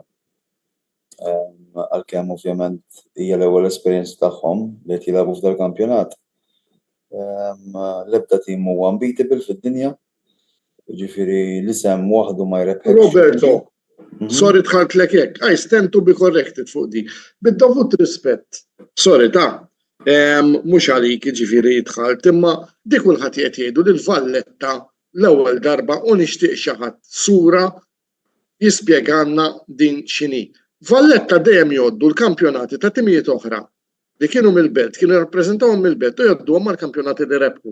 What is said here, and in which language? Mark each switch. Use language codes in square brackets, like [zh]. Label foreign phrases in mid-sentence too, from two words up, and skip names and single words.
[mt] Għalkemm ovvjament hija l-ewwel esperjenza tagħhom li qed jilagħbu f'dal-kampjonat. L-ebda tim huwa unbeatable fid-dinja. Jiġifieri l-isem waħdu ma jrebħekx. Roberto, sorry tħaltlek hekk, [en] I stand to be corrected [mt] fuq di. Bid-dovut rispett. Sorry ta' mhux għalik jiġifieri jidħalt, imma dik kulħadd qed jgħidu li l-Valletta l-ewwel darba u nixtieq xi ħadd sura jispjegana din x'inhi. Valletta dejjem jgħoddu l-kampjonati ta' timijiet oħra li kienu mill-belt, kienu jirrappreżentawhom mill-belt u jgħodduhom mal-kampjonati li rebħu.